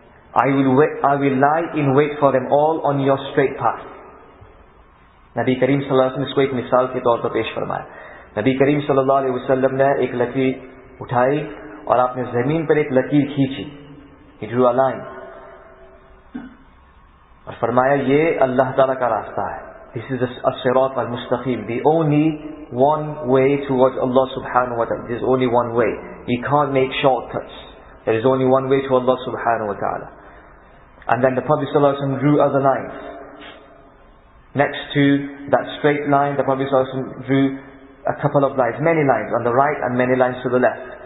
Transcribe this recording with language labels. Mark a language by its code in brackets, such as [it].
[en] I will lie in wait for them all on your straight path. [hi] नबी करीम सल्लल्लाहु अलैहि वसल्लम इसको एक मिसाल के तौर पर पेश फरमाया. नबी करीम सल्लल्लाहु अलैहि वसल्लम ने एक लकीर उठाई और आपने जमीन पर एक लकीर खींची. [en] He drew a line [hi] और फरमाया ये अल्लाह ताला का रास्ता है. [en] This is as-sirat al-mustaqim, the only one way towards Allah subhanahu wa ta'ala. There is only one way. He can't make shortcuts. There is only one way to Allah subhanahu wa ta'ala. And then the Prophet sallallahu alaihi wasallam drew other lines. Next to that straight line, the Prophet sallallahu alaihi wasallam drew a couple of lines, many lines on the right and many lines to the left.